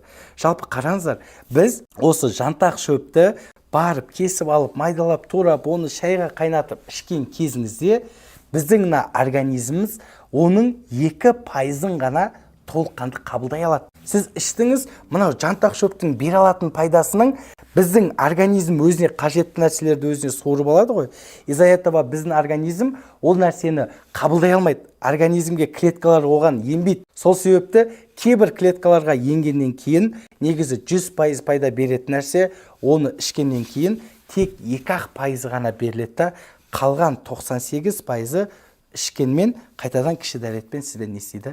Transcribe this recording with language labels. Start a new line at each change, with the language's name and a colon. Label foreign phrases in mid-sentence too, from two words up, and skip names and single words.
Kazakh: Жалпы қараңыздар, біз осы жантақ шөпті барып, кесіп алып, майдалап, турап, оны шайға қайнатып ішкен кезіңізде біздің организміміз оның 2%-ын ғана толыққанды қабылдай алады. Сіз іштіңіз, мынау жантақ шөптің бере алатын пайдасының біздің организм өзіне қажетті нәрселерді өзіне суырып алады ғой.
Russian: Из-за этого
Kazakh: біздің организм ол нәрсені қабылдай алмайды. Организмге клеткалар оған енбейді. Сол себепті кейбір клеткаларға енгеннен кейін негізі 100% пайда беретін нәрсе, оны ішкеннен кейін тек 2% ғана беріледі, қалған 98% ішкенмен қайтадан кіші дәретпен сізден не істейді?